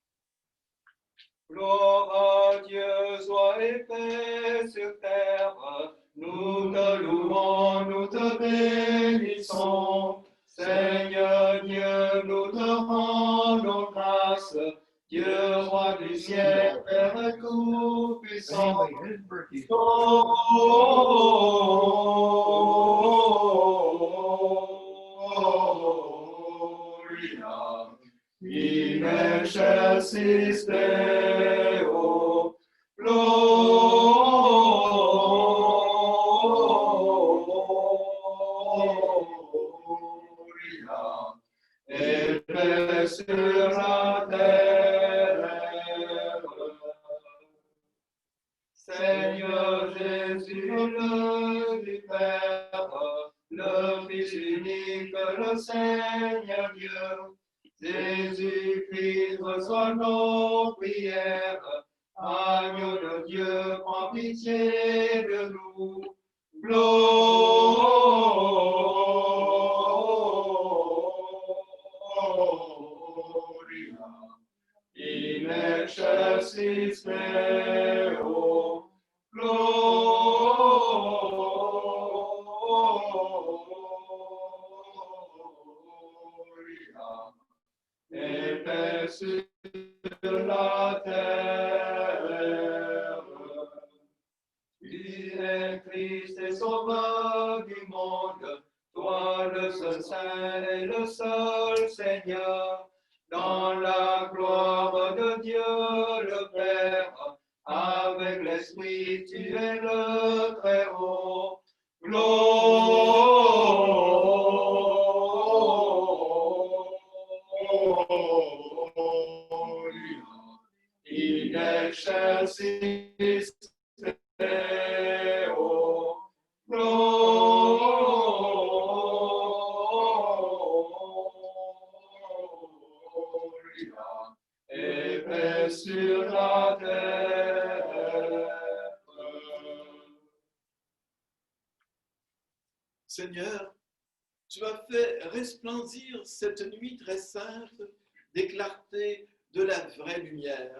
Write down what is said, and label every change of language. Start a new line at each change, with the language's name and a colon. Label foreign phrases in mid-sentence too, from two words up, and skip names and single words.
French: Gloire à Dieu, joie et paix sur terre, nous te louons, nous te bénissons. Seigneur Dieu, nous te rendons grâce. Dieu, roi du ciel, Père tout-puissant.
Latin: In excelsis Deo, gloria,
French: et paix sur la terre. Seigneur Jésus, le du Père, le Fils unique, le Seigneur Dieu, Jésus-Christ, reçois nos prières. Agneau de Dieu, prends pitié de nous. Gloria.
Latin: In excelsis Deo, gloria,
French: et paix sur la terre. Tu es Christ et sauveur du monde, toi le seul Saint et le seul Seigneur, dans la gloire de Dieu le Père, avec l'Esprit tu es le Très-Haut.
Latin: In excelsis Deo, Gloria,
French: et paix sur la terre. Seigneur, tu as fait resplendir cette nuit très sainte des clartés de la vraie lumière.